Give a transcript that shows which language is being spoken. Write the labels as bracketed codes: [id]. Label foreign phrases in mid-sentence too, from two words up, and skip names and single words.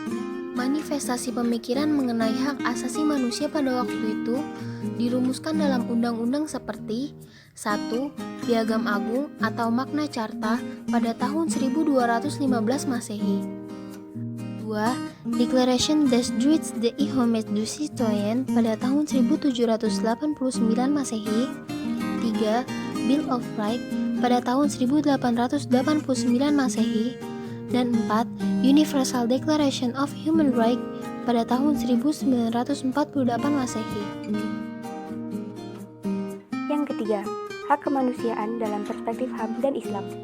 [id] Manifestasi pemikiran mengenai hak asasi manusia pada waktu itu dirumuskan dalam undang-undang seperti 1. Piagam Agung atau Magna Carta pada tahun 1215 Masehi. 2. Declaration des droits de l'homme et du citoyen pada tahun 1789 Masehi. 3. Bill of Rights pada tahun 1889 Masehi. Dan 4. Universal Declaration of Human Rights pada tahun 1948 Masehi. Yang ketiga, hak kemanusiaan dalam perspektif HAM dan Islam.